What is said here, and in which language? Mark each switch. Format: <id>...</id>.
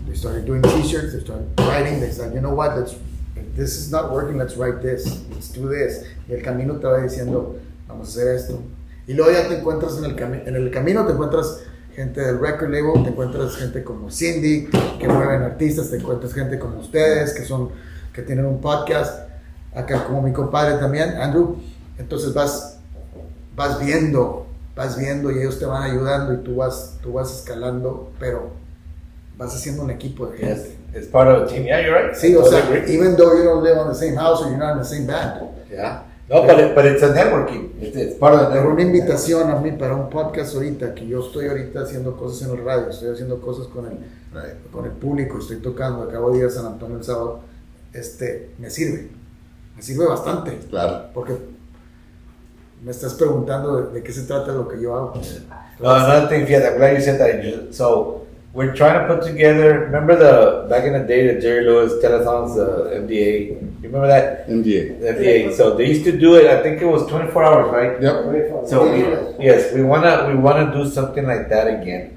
<en>They started doing t-shirts, they started writing, they said, you know what, if this is not working, let's write this, let's do this.</en> <es>Y el camino te va diciendo, vamos a hacer esto. Y luego ya te encuentras en el camino, te encuentras gente del record label, te encuentras gente como Cindy, que mueven artistas, te encuentras gente como ustedes, que tienen un podcast, acá como mi compadre también, Andrew. Entonces vas viendo y ellos te van ayudando y tú vas escalando, pero vas haciendo un equipo de gente.</es> <en>Yes. It's part of a team. Yeah, you're right.</en> <es>Sí, o</es> <en>Totally</en> <es>sea,</es> <en>agree. even though you don't live on the same house or you're not in the same band. Yeah. No, but it's a networking. It's part of the</en> <es>Pero una</es> <en>networking.</en> <es>invitación a mí para un podcast ahorita, que yo estoy ahorita haciendo cosas en el radio, estoy haciendo cosas con el público, estoy tocando, acabo de ir a San Antonio el sábado, me sirve bastante, Claro. porque me estás preguntando de qué se trata lo que yo hago.</es> <en>Another thing, yeah, I'm glad you said that. So we're trying to put together. Remember back in the day, the Jerry Lewis telethons, the MDA. You remember that? MDA. The MDA. So they used to do it. I think it was 24 hours, right? Yep. So we wanna do something like that again.</en>